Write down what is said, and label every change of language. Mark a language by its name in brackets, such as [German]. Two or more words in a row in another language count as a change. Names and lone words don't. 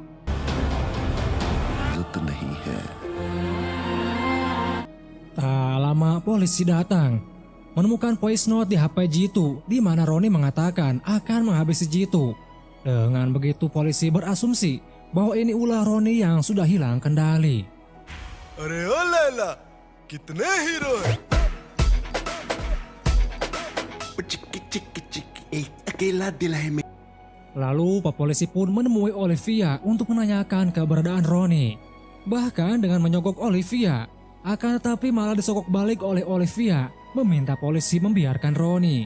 [Indonesian] Tak lama polisi datang, menemukan voice note di HP Jitu di mana Ronnie mengatakan akan menghabisi Jitu. Dengan begitu polisi berasumsi bahwa ini ulah Ronnie yang sudah hilang kendali. [Hindi] अरे ओ लैला कितने हीरो हैं [Indonesian] Lalu Pak Polisi pun menemui Olivia untuk menanyakan keberadaan Ronnie. Bahkan dengan menyogok Olivia, akan tetapi malah disogok balik oleh Olivia, meminta polisi membiarkan Ronnie.